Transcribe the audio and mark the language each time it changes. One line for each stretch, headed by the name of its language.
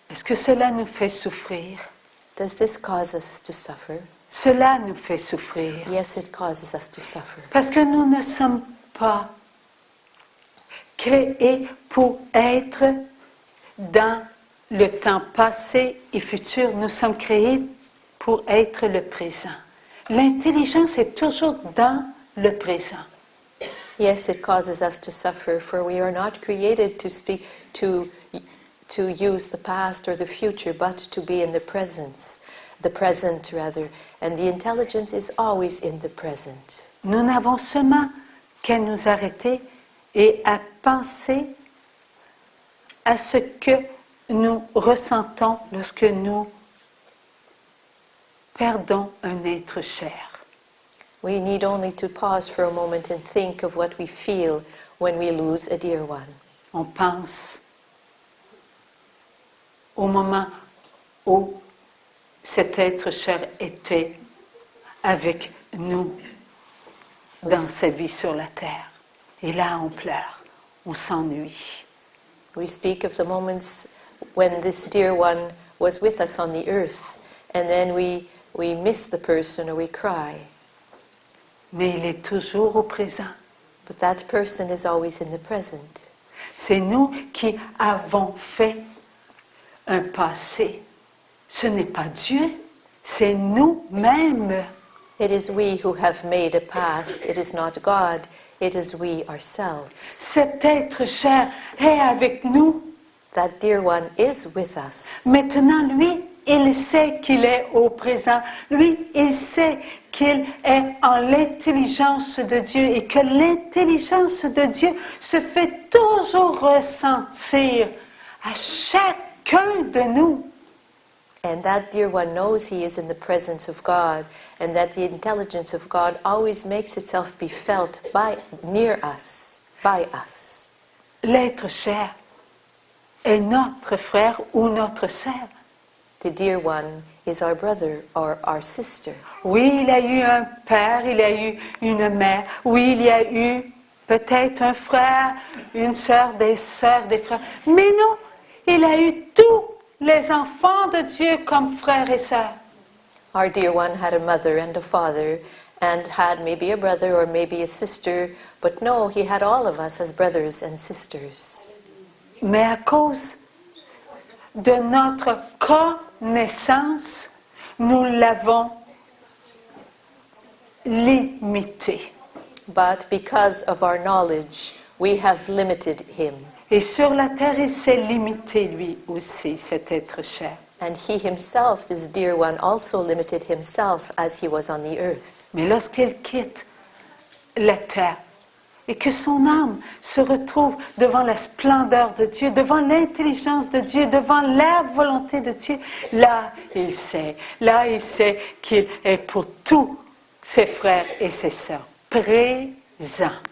French: Est-ce que cela nous fait souffrir?
English: Does this cause us to suffer?
French: Cela nous fait souffrir.
English: Yes, it causes us to suffer.
French: Parce que nous ne sommes pas créés pour être dans le temps passé et futur. Nous sommes créés pour être le présent. L'intelligence est toujours dans le présent.
English: Yes, it causes us to suffer, for we are not created to speak to use the past or the future, but to be in the present rather, and the intelligence is always in the present.
French: Nous n'avons seulement qu'à nous arrêter et à penser à ce que nous ressentons lorsque nous perdons un être cher.
English: We need only to pause for a moment and think of what we feel when we lose a dear one.
French: On pense au moment où cet être cher était avec nous dans sa vie sur la terre. Et là, on pleure, on s'ennuie.
English: We speak of the moments when this dear one was with us on the earth, and then we miss the person or we cry.
French: Mais il est toujours au présent.
English: But that person is always in the present.
French: C'est nous qui avons fait un passé. Ce n'est pas Dieu, c'est nous-mêmes.
English: It is we who have made a past. It is not God. It is we ourselves.
French: Cet être cher est avec nous.
English: That dear one is with us.
French: Maintenant, lui, il sait qu'il est au présent. Lui, il sait qu'il est en l'intelligence de Dieu et que l'intelligence de Dieu se fait toujours ressentir à chacun de nous.
English: And that dear one knows he is in the presence of God, and that the intelligence of God always makes itself be felt near us, by us.
French: L'être cher est notre frère ou notre sœur.
English: the dear one is our brother or our sister.
French: Oui, il a eu un père, il a eu une mère. Oui, il y a eu peut-être un frère, une sœur, des frères. Mais non, il a eu tous les enfants de Dieu comme frères et sœurs.
English: Our dear one had a mother and a father and had maybe a brother or maybe a sister, but no, he had all of us as brothers and sisters.
French: Mais à cause de notre connaissance, nous l'avons limité.
English: But because of our knowledge, we have limited him.
French: Et sur la terre, il s'est limité lui aussi, cet être cher.
English: And he himself, this dear one, also limited himself as he was on the earth.
French: Mais lorsqu'il quitte la terre et que son âme se retrouve devant la splendeur de Dieu, devant l'intelligence de Dieu, devant la volonté de Dieu, là il sait qu'il est pour tous ses frères et ses sœurs présents.